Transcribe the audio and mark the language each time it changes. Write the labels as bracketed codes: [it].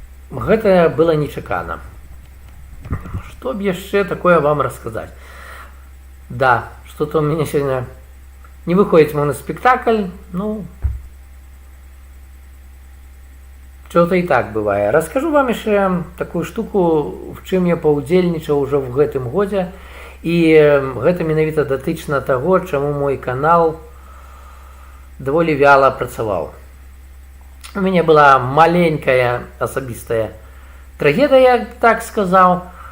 [be] Гэта было нечакана. Што б яшчэ такое вам расказаць? [ru] Да, что-то у меня сегодня не выходит моноспектакль, ну... Что-то и так бывает. Расскажу вам еще такую штуку, [be] в чым я паўдзельнічаў уже в гэтым годзе. І гэта менавіта датычна таго, чаму мой канал даволі вяла працаваў. У мяне была маленькая асабістая трагедыя, так сказаў.